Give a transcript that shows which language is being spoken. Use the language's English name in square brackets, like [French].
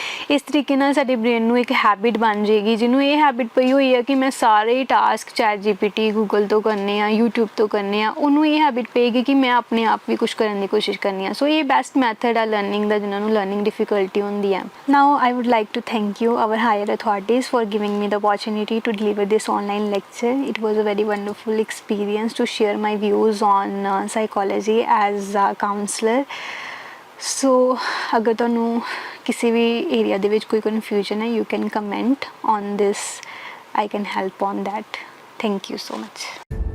[Punjabi] ਇਸ ਤਰੀਕੇ ਨਾਲ ਸਾਡੇ ਬ੍ਰੇਨ ਨੂੰ ਇੱਕ ਹੈਬਿਟ ਬਣ ਜਾਏਗੀ, ਜਿਹਨੂੰ ਇਹ ਹੈਬਿਟ ਪਈ ਹੋਈ ਹੈ ਕਿ ਮੈਂ ਸਾਰੇ ਟਾਸਕ ਚੈਟ ਜੀਪੀਟੀ ਗੂਗਲ ਤੋਂ ਕਰਨੇ ਆ, ਯੂਟਿਊਬ ਤੋਂ ਕਰਨੇ ਆ, ਉਹਨੂੰ ਇਹ ਹੈਬਿਟ ਪਏਗੀ ਕਿ ਮੈਂ ਆਪਣੇ ਆਪ ਵੀ ਕੁਝ ਕਰਨ ਦੀ ਕੋਸ਼ਿਸ਼ ਕਰਨੀ ਆ। ਸੋ ਇਹ ਬੈਸਟ ਮੈਥਡ ਆ ਲਰਨਿੰਗ ਦਾ, ਜਿਨ੍ਹਾਂ ਨੂੰ ਲਰਨਿੰਗ ਡਿਫਿਕਲਟੀ ਹੁੰਦੀ ਹੈ। [English] Now I would like to thank you our higher authorities for giving me the opportunity to deliver this online lecture. It was a very wonderful experience to share my views on psychology as a counselor. [Punjabi] ਸੋ ਅਗਰ ਤੁਹਾਨੂੰ ਕਿਸੇ ਵੀ area ਦੇ ਵਿੱਚ ਕੋਈ confusion ਹੈ, [English] You can comment on this, I can help on that. Thank you so much.